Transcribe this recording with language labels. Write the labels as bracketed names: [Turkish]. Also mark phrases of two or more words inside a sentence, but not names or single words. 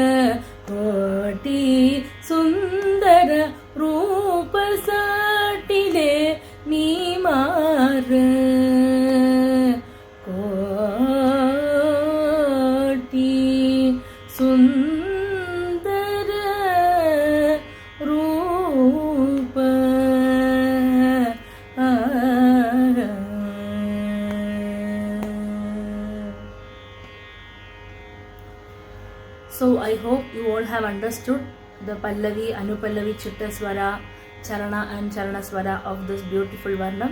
[Telugu] కోటి సుందర రూప సాటిలే నీ మార కోటి సుందర రూప [English] So I hope you all have understood the Pallavi, Anupallavi, Chittaswara, Charana and Charanaswara of this beautiful Varnam.